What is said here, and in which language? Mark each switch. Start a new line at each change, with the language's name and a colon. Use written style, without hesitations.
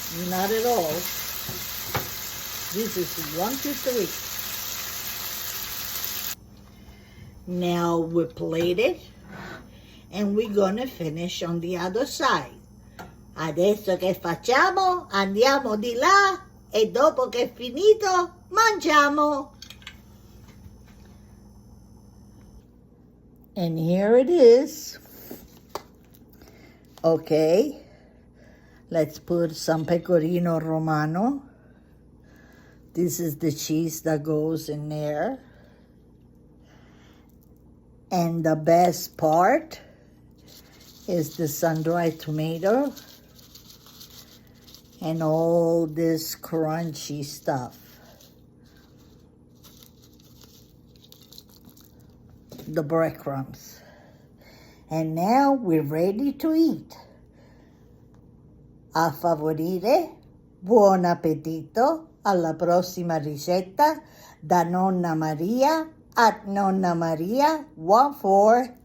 English: Not at all. This is 1, 2, 3. Now we plate it, and we're gonna finish on the other side.
Italian: Adesso che facciamo? Andiamo di là e dopo che è finito mangiamo.
English: And here it is. Okay. Let's put some pecorino romano. This is the cheese that goes in there. And the best part is the sun-dried tomato and all this crunchy stuff. The breadcrumbs. And now we're ready to eat.
Italian: A favorire, buon appetito, alla prossima ricetta da Nonna Maria at Nonna Maria 1433. Ciao!